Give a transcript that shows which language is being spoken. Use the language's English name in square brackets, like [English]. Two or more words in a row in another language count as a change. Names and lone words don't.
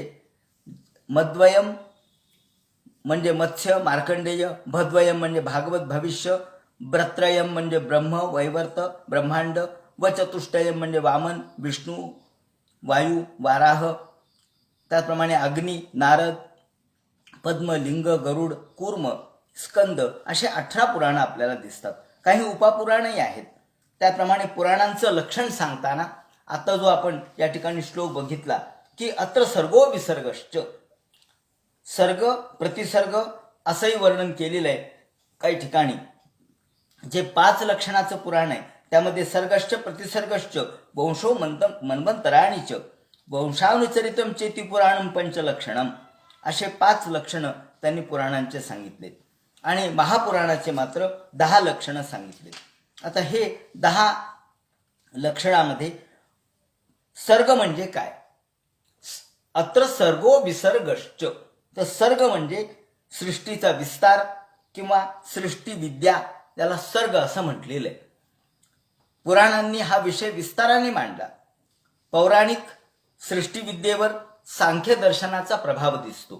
[Marathi] मद्वयम म्हणजे मत्स्य, मार्कंडेय, भद्वयम म्हणजे भागवत, भविष्य, ब्रत्रयम म्हणजे ब्रह्म, वैवर्त, ब्रह्मांड, व चतुष्टयम म्हणजे वामन, विष्णू, वायू, वाराह, त्याचप्रमाणे अग्नी, नारद, पद्म, लिंग, गरुड, कूर्म, स्कंद असे 18 पुराणं आपल्याला दिसतात. काही उपपुराणही आहेत. त्याप्रमाणे पुराणांचं लक्षण सांगताना आता जो आपण या ठिकाणी श्लोक बघितला की [Sanskrit] अत्र सर्गो विसर्गश्च, [Marathi] सर्ग प्रतिसर्ग असंही वर्णन केलेलं आहे. काही ठिकाणी जे 5 लक्षणाचं पुराण आहे त्यामध्ये [Sanskrit] सर्गश्च प्रतिसर्गश्च वंशो मन्वंतराणीच वंशानुचरितम चेती पुराणम पंचलक्षणम [Marathi] असे 5 लक्षणं त्यांनी पुराणांचे सांगितले आणि महापुराणाचे मात्र 10 लक्षणं सांगितले. आता हे 10 लक्षणामध्ये सर्ग म्हणजे काय? [Sanskrit] अत्र सर्गो विसर्गश्च, [Marathi] तर सर्ग म्हणजे सृष्टीचा विस्तार किंवा सृष्टी विद्या, त्याला सर्ग असं म्हटलेलं आहे. पुराणांनी हा विषय विस्ताराने मांडला. पौराणिक सृष्टीविद्येवर सांख्य दर्शनाचा प्रभाव दिसतो.